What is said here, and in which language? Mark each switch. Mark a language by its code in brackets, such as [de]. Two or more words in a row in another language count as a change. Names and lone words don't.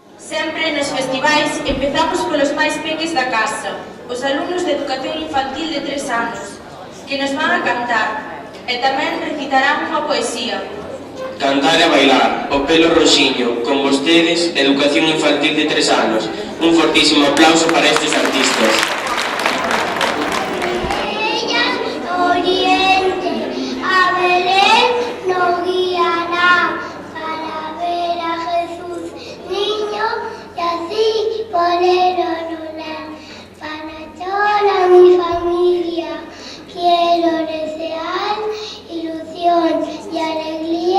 [gl] Sempre nos festivais empezamos polos máis peques da casa, os alumnos de educación infantil de 3 anos, que nos van a cantar e tamén recitarán unha poesía. Cantar e bailar, o pelo roxiño, con vostedes, educación infantil de 3 anos. Un fortísimo aplauso para estes artistas. [es] Oriente, a Belén no guiará para ver a Jesús niño y así ponerlo lunar. Para toda mi familia quiero desear ilusión y alegría.